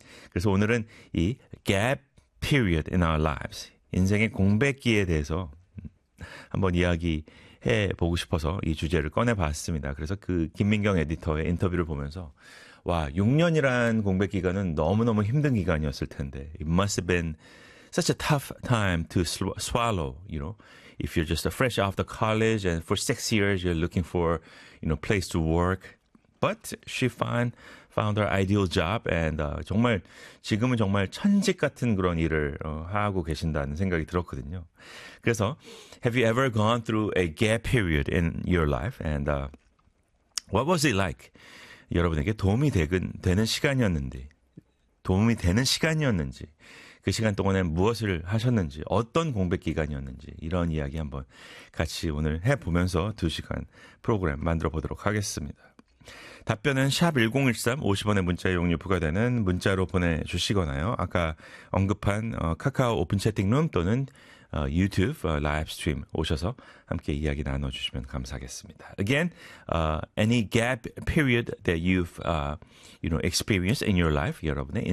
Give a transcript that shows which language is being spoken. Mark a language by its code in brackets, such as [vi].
[ko] 그래서 오늘은 이 [en] gap period in our lives, [ko] 인생의 공백기에 대해서 한번 이야기해 보고 싶어서 이 주제를 꺼내 봤습니다. 그래서 그 김민경 에디터의 인터뷰를 보면서 와, 6년이란 공백 기간은 너무너무 힘든 기간이었을 텐데. [en] It must have been such a tough time to swallow, If you're just fresh off the college and for 6 years you're looking for, place to work. But she found her ideal job and [ko] 정말 지금은 정말 천직 같은 그런 일을 하고 계신다는 생각이 들었거든요. 그래서 [en] have you ever gone through a gap period in your life? And what was it like? [ko] 여러분에게 되는 시간이었는지, 도움이 되는 시간이었는지, 그 시간 동안엔 무엇을 하셨는지, 어떤 공백 기간이었는지, 이런 이야기 한번 같이 오늘 해보면서 2시간 프로그램 만들어 보도록 하겠습니다. 답변은 샵 1013, 50원의 문자 이용료 부과되는 문자로 보내주시거나요. 아까 언급한 카카오 오픈 채팅룸 또는 유튜브 라이브 스트림 오셔서 함께 이야기 나눠주시면 감사하겠습니다. [en] Again, any gap period that you've experienced in your life, [ko] 여러분의 인생.